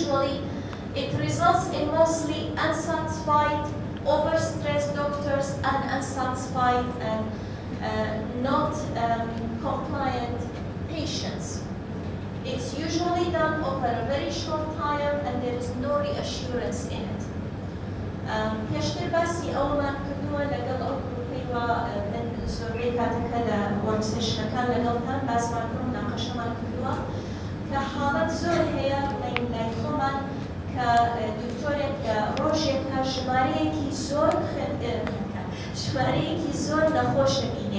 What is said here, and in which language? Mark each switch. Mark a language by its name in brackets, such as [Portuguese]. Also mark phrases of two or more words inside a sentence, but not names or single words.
[English] And usually, It results in mostly unsatisfied, overstressed doctors and unsatisfied and not compliant patients. It's usually done over a very short time and there is no reassurance in it. [Central Kurdish] پێشتر باسی ئەومان کردووە لەگەڵ ئەو گروپەیەوە من زۆربەی کاتەکە لە وەرزشەکان لەگەڵتان باسمان کرد و ناقەشەمان کردووە کە حاڵەت زۆر هەیە لای خۆمان کە دکتۆرێک لە ڕۆژێکە ژمارەیەکی زۆر نەخۆشە بینێ.